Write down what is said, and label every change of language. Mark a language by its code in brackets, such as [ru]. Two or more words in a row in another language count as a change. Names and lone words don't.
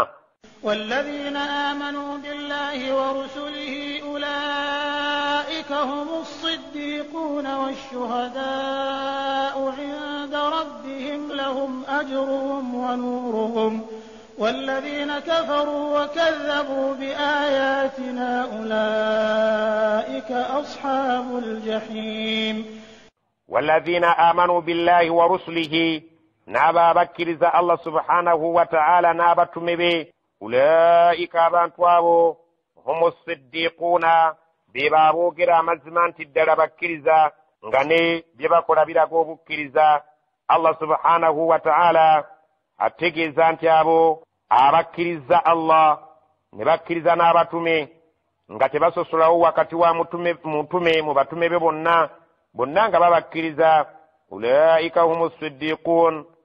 [ar] والذين آمنوا بالله ورسله أولئك هم الصديقون والشهداء عند ربهم لهم أجرهم ونورهم والذين كفروا وكذبوا بآياتنا أولئك أصحاب الجحيم. والذين آمنوا بالله ورسله [lg] n'aba abakkiriza Allah [ar] سبحانه وتعالى [lg] n'abatume be ulaika abantu abo [ar] هم الصديقون [lg] be baboogera amazima nti ddala bakkiriza nga ne bye bakola biraga obukkiriza. Allah [ar] سبحانه وتعالى [lg] ategeeza nti abo abakkiriza Allah ne bakkiriza n'abatume nga tebasosolawo wakati wa mutume mu batume be bonna nga babakkiriza ulaika [ar] هم الصديقون